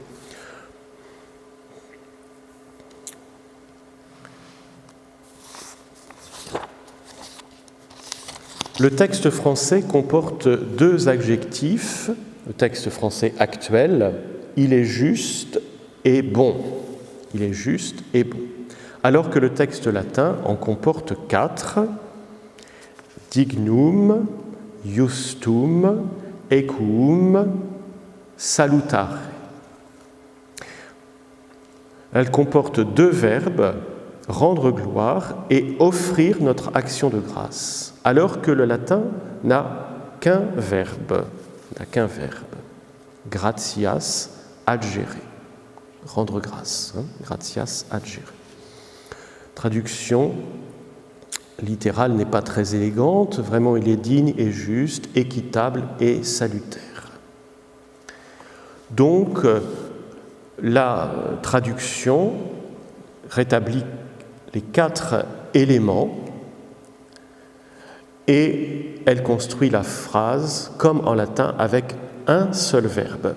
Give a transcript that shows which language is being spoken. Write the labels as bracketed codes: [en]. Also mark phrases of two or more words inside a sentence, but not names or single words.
[fr] Le texte français comporte deux adjectifs. Le texte français actuel, il est juste et bon. Il est juste et bon. Alors que le texte latin en comporte quatre, [la] dignum, justum, equum, salutare. [fr] Elle comporte deux verbes, rendre gloire et offrir notre action de grâce, alors que le latin n'a qu'un verbe, [la] gratias agere, [fr] rendre grâce, [la] gratias agere. [fr] Traduction littérale n'est pas très élégante, vraiment il est digne et juste, équitable et salutaire. Donc la traduction rétablit les quatre éléments et elle construit la phrase comme en latin avec un seul verbe.